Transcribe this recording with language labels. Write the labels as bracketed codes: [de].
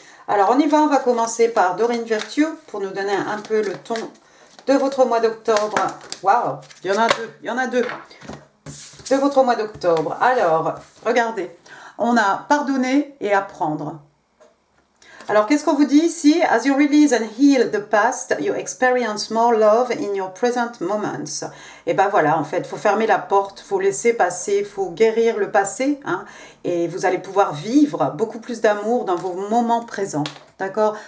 [fr] Alors on y va, on va commencer par Doreen Virtue pour nous donner un peu le ton de votre mois d'octobre. Waouh, il y en a deux. De votre mois d'octobre. Alors, regardez, on a pardonner et apprendre. Alors, qu'est-ce qu'on vous dit ici? [en] As you release and heal the past, you experience more love in your present moments. [fr] Et ben voilà, en fait, il faut fermer la porte, il faut laisser passer, il faut guérir le passé, et vous allez pouvoir vivre beaucoup plus d'amour dans vos moments présents, d'accord?